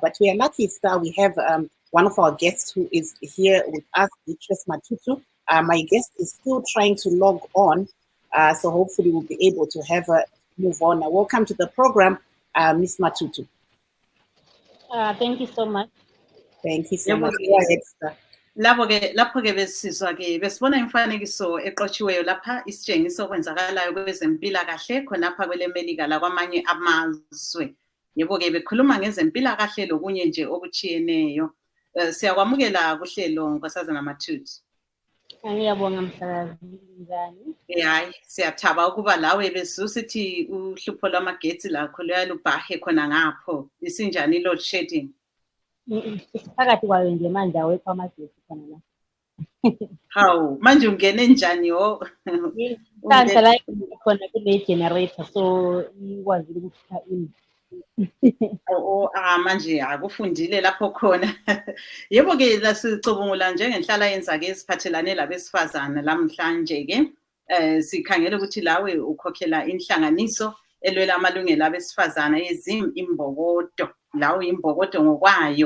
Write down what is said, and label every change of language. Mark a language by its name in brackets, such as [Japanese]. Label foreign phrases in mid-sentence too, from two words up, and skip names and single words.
[English] But we are lucky, Star, we have one of our guests who is here with us, Victress Mathuthu. My guest is still trying to log on, so hopefully we'll be able to have her move on. Welcome to the program, Miss Mathuthu. Thank you so much. Thank you so much. Go ahead, Star. [North Ndebele] Lapho-ke besizwa-ke besibona imfanekiso eqotshiweyo lapha isitshengiso okwenzakalayo kwezempilakahle khonapha kwele Melika lakwamanye amazwe. Yebo-ke bekhuluma ngezempilakahle lokunye nje okutshiyeneyo. Siyakwamukela kuhlelo Nkosazana Mathuthu. Ngiyabonga msakazi njani? Hayi, siyathaba ukuba lawe besusithi uhlupho lwamagetsi lakho luyalubhahe khona ngapho. Isinjani [English] load shedding? [North Ndebele] Phakathi kwayo nje manje awekho amagetsi khona la. Hawu, manje ungene njani ho? Manje la khona kule generator so ikwazi ukukhipha in. Manje akufundile lapho khona. Yebo-ke lasicubungula njengenhlala yenza-ke esiphathelane labesifazana lamhlanje-ke sikhangela ukuthi lawe ukhokhela inhlanganiso elwela amalungelo abesifazana yeZim Imbokodo, lawo imbokodo ngokwayo.